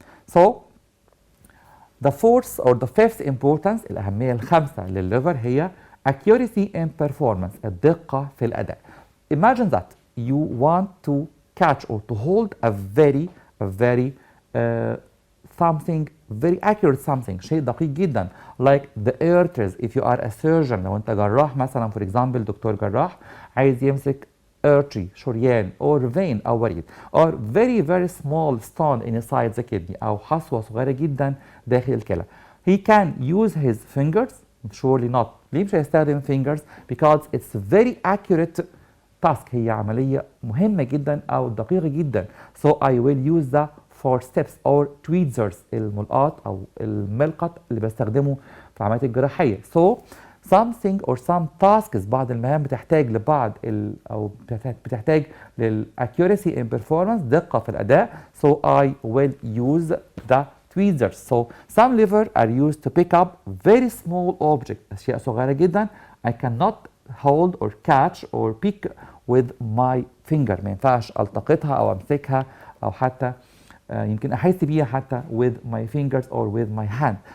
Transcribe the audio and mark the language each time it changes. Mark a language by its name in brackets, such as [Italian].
[English] So the fourth or the fifth importance، [Arabic] الأهمية الخامسة للليفر هي [English] accuracy in performance، [Arabic] الدقة في الأداء. [English] Imagine that you want to catch or to hold a very something very accurate something، [Arabic] شيء دقيق جدا [English] like the arteries if you are a surgeon. [Arabic] لو أنت جراح مثلا [English] for example [Arabic] دكتور جراح عايز يمسك artery شريان [English] or vein [Arabic] أو وريد [English] or very small stone inside the kidney [Arabic] أو حصوة صغيرة جدا داخل الكلى. [English] He can use his fingers. Surely not. [Arabic] ليه مش هيستخدم fingers؟ [English] Because it's very accurate task، [Arabic] هي عملية مهمة جدا أو دقيقة جدا. [English] So I will use the forceps or tweezers، [Arabic] الملقاط أو الملقط اللي بستخدمه في عمليات الجراحية. [English] So something or some tasks، [Arabic] بعض المهام بتحتاج لبعض أو بتحتاج للaccuracy in performance، دقة في الأداء. [English] So I will use the tweezers. So some levers are used to pick up very small objects، [Arabic] أشياء صغيرة جدا [English] I cannot hold or catch or pick with my finger، [Arabic] ما ينفعش التقطها او امسكها او حتى يمكن احس بيها حتى [English] with my fingers or with my hand.